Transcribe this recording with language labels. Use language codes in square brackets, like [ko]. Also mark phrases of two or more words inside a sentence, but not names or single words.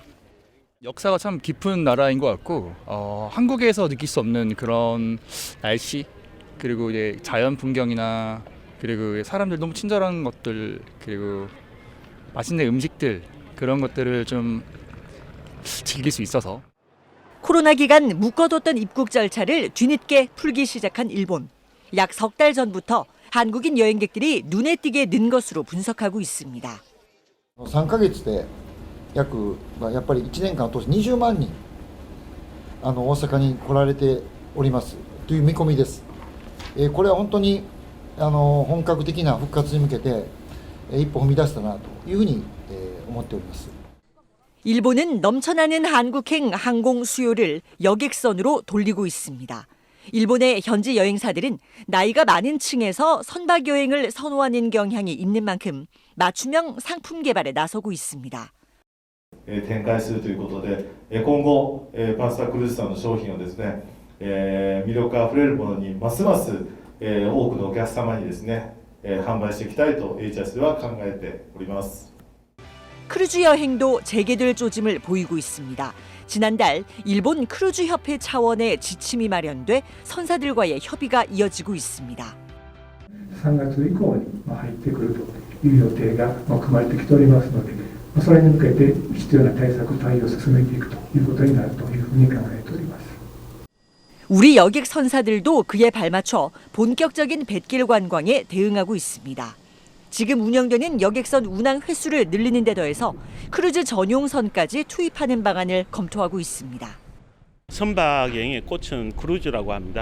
[ko] 역사가 참 깊은 나라인 것 같고 한국에서 느낄 수 없는 그런 날씨 그리고 이제 자연 풍경이나 그리고 사람들 너무 친절한 것들 그리고 맛있는 음식들 그런 것들을 좀 즐길 수 있어서 코로나 기간 묶어뒀던 입국 절차를 뒤늦게 풀기 시작한 일본. 약 석 달 전부터 한국인 여행객들이 눈에 띄게 는 것으로 분석하고 있습니다. [ja] 3 ヶ月で約やっぱり1年間を通して20万人大阪に来られておりますという見込みです。これは本当に本格的な復活に向けて一歩踏み出したなというふうに思っております。 [ko] 일본은 넘쳐나는 한국행 항공 수요를 여객선으로 돌리고 있습니다. 일본의 현지 여행사들은 나이가 많은 층에서 선박 여행을 선호하는 경향이 있는 만큼 맞춤형 상품 개발에 나서고 있습니다. [ja] 展開するということで、今後パスタクルーズさんの商品をですね、魅力あふれるものにますます多くのお客様にですね、販売していきたいと HS では考えております。 [ko] 크루즈 여행도 재개될 조짐을 보이고 있습니다. 지난달 일본 크루즈 협회 차원의 지침이 마련돼 선사들과의 협의가 이어지고 있습니다. [ja] 3 月以降に入ってくるという予定が組まれてきておりますので、それに向けて必要な対応を進めていくということになるというふうに考えております。 [ko] 우리 여객 선사들도 그에 발맞춰 본격적인 뱃길 관광에 대응하고 있습니다. 지금 운영되는 여객선 운항 횟수를 늘리는 데 더해서 크루즈 전용선까지 투입하는 방안을 검토하고 있습니다. 선박 여행의 꽃은 크루즈라고 합니다.